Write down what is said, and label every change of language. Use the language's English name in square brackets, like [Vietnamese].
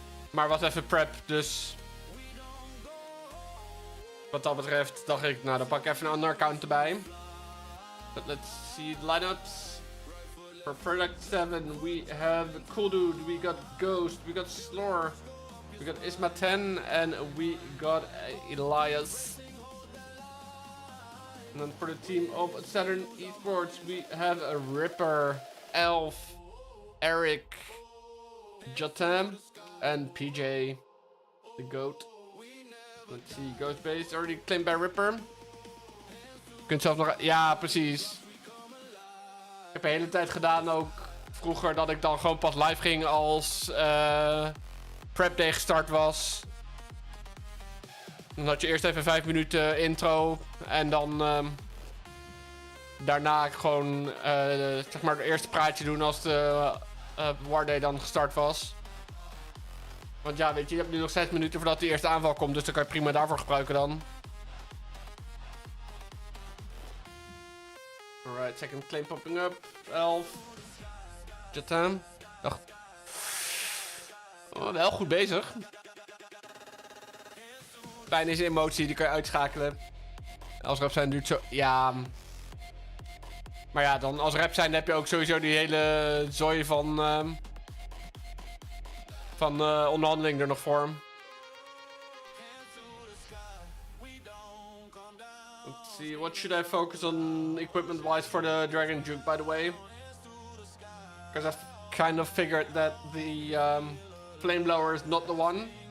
[Dutch] Maar was even prep, dus wat dat betreft dacht ik, nou dan pak ik even een ander account erbij. [English] But let's see the lineups. For ProjectSE7, we have Cool Dude, we got Ghost, we got Slor, we got Isma 10, and we got Elias. And then for the team of Saturn eSports, we have a Ripper, Elf, Eric, Jotam, and PJ, the GOAT. Let's see, Ghost Base, already claimed by Ripper. [Dutch] Je kunt zelf nog... Ja, precies. Ik heb de hele tijd gedaan ook vroeger dat ik dan gewoon pas live ging als Prep Day gestart was. Dan had je eerst even 5 minuten intro en dan daarna gewoon zeg maar het eerste praatje doen als de War Day dan gestart was. Want ja, weet je, je hebt nu nog 6 minuten voordat de eerste aanval komt, dus dan kan je prima daarvoor gebruiken dan. [English] Alright, second claim popping up. [Dutch] Elf. Jatam. Ach. Oh, wel goed bezig. Pijn is emotie, die kan je uitschakelen. Als rap zijn duurt zo... Ja. Maar ja, dan als rap zijn heb je ook sowieso die hele zooi van onderhandeling er nog voor. [English] Let's see, what should I focus on equipment-wise for the Dragon Juke, by the way? Because I've kind of figured that the flame blower is not the one.